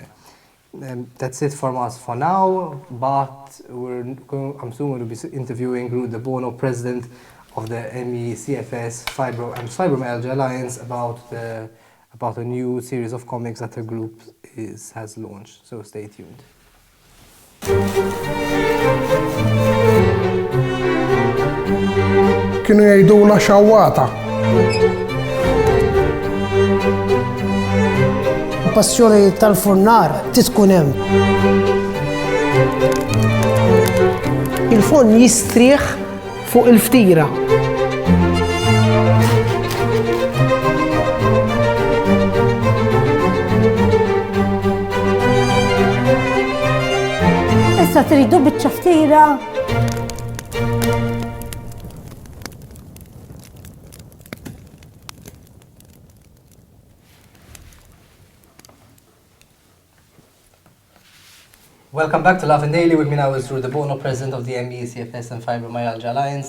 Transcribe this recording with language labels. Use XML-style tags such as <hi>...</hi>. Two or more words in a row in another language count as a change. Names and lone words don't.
<en>That's it from us for now, but I'm soon going to be interviewing Ruth Debono, president of the CFS Fibromyalgia Alliance, about about a new series of comics that her group has launched. So stay tuned.</en> <mt>Kienu jgħidula xawwata. Passjoni tal-furnar tkun hemm. Il-forn jistrieħ fuq il-ftira. Issa tridu biċċa ftira.</mt> <en>Welcome back to Lovin Daily. With me now is Ruth Debono, President of the ME, CFS and Fibromyalgia Alliance.</en>